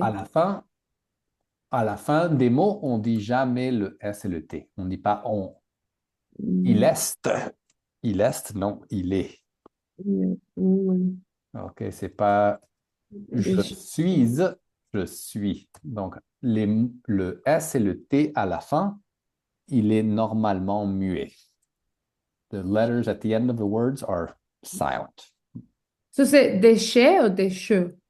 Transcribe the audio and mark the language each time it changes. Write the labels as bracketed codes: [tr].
[fr] À la fin des mots, on dit jamais le S et le T. On ne dit pas on. Il est. Il est, non, il est. OK, c'est pas je suis, je suis. Donc, le S et le T à la fin, il est normalement muet. [en] The letters at the end of the words are silent. [fr] Ça, c'est déchets ou déchets?